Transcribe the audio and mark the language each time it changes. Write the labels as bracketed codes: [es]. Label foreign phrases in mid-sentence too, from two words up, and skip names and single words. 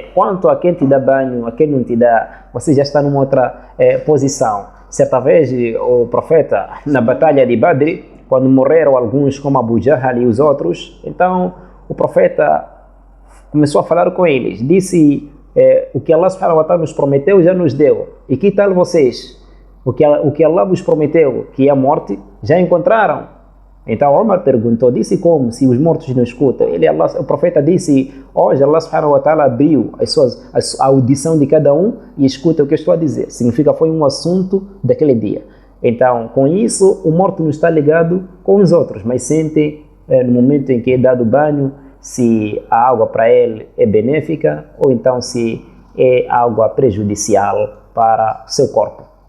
[pt] Quanto a quem te dá banho, a quem não te dá, você já está numa outra posição. Certa vez, o profeta, na batalha de Badr, quando morreram alguns como Abu Jahl e os outros, então o profeta começou a falar com eles, disse, o que Allah [ar] سبحانه وتعالى [pt] nos prometeu já nos deu, e que tal vocês? O que Allah vos prometeu, que é a morte, já encontraram? Então Omar perguntou, disse como, se os mortos não escutam? O profeta disse, hoje Allah [ar] سبحانه وتعالى [pt] abriu a audição de cada um e escuta o que eu estou a dizer. Significa foi um assunto daquele dia. Então, com isso, o morto não está ligado com os outros, mas sente no momento em que é dado banho, se a água para ele é benéfica ou então se é água prejudicial para o seu corpo.